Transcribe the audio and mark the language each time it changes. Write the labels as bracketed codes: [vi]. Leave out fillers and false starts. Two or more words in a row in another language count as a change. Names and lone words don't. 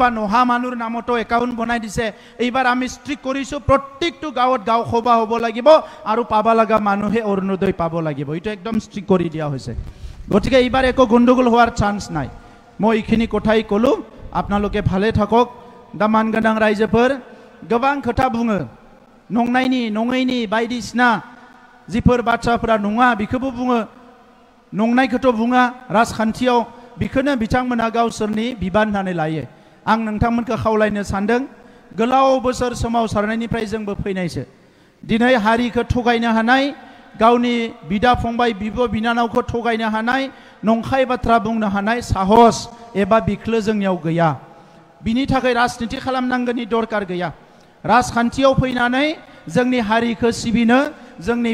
[as] নহা মানুহৰ নামতো একাউন্ট বনাই দিছে এইবাৰ আমি ষ্ট্ৰিক কৰিছো প্ৰত্যেকটো গাঁৱত গাঁও সভা হ'ব লাগিব আৰু পাবা লাগা মানুহে অৰুণোদয় পাব লাগিব এটো একদম ষ্ট্ৰিক কৰি দিয়া হৈছে গতিকে এইবাৰ একো গণ্ডগোল হোৱাৰ চান্স নাই মই এইখিনি কথাই কলো আপোনালোকে ভালে থাকক [brx] দামান গদাং ৰাইজেফোৰ गोबां खोथा बुङो नंनायनि नङैनि बायदिसिना जिफोर बाथ्राफोरा नङा बेखौबो बुङो नंनायखौथ' बुङा राजखान्थियाव बेखौनो बिथांमोना गावसोरनि बिबान होननानै लायो आं नोंथांमोनखौ खावलायनो सानदों गोलाव बोसोर सोमावसारनायनिफ्राय जोंबो फैनायसो दिनै हारिखौ थगायनो हानाय गावनि बिदा फंबाय बिब' बिनानावखौ थगायनो हानाय नंखाय बाथ्रा बुंनो हानाय साहस एबा बिख्लो जोंनियाव गैया बिनि थाखाय राजनीति खालामनांगौनि दरकार गैया राजखान्थियाव फैनानै जोंनि हारिखौ सिबिनो जोंनि